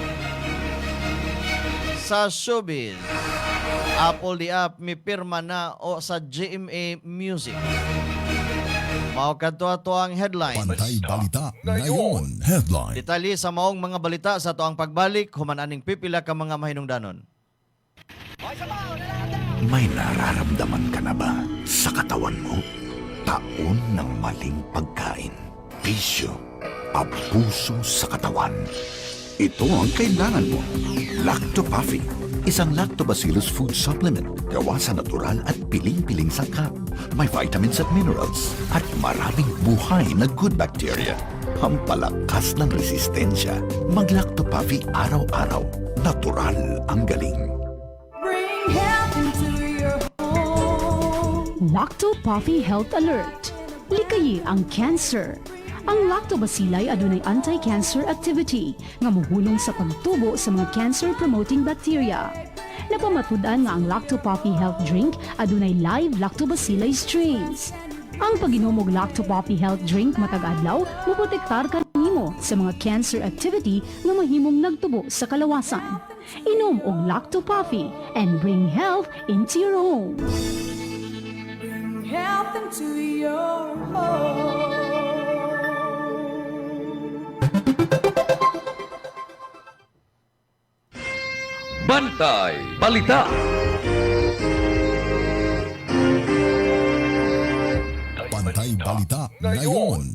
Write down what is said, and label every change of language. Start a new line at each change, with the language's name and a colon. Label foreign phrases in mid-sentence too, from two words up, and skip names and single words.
Cebuano: Sa showbiz, Apple di App mipirma na o sa GMA Music. Mao kadto ato ang headline.
Filipino: Bantay Balita ngayon. Headline.
Cebuano: Detalye sa maong mga balita sa ato ang pagbalik human aning pipila ka mga mahinungdanon.
Filipino: May nararamdaman ka na ba sa katawan mo? Taon ng maling pagkain, bisyo, abuso sa katawan. Ito ang kailangan mo. Lacto Puffy, isang lactobacillus
English: food supplement
Filipino: gawa sa natural at piling-piling sangkap. May vitamins at minerals at maraming buhay na
English: good bacteria.
Filipino: Pampalakas ng resistensya. Mag-Lacto Puffy araw-araw. Natural ang galing. Lacto Puffy Health Alert.
Cebuano: Likayi ang cancer. Ang lactobacilli adunay
English: anti-cancer activity
Cebuano: nga mohulong sa pagtubo sa mga
English: cancer-promoting bacteria.
Cebuano: Napamatud-an nga ang Lacto Puffy Health Drink adunay live lactobacilli strains. Ang pag-inom og Lacto Puffy Health Drink matag adlaw moprotektar kanimo sa mga
English: cancer activity
Cebuano: nga mahimong nagtubo sa kalawasan. Inom og
English: Lacto Puffy and bring health into your home. Health into your home.
Filipino: Bantay Balita. Bantay Balita ngayon.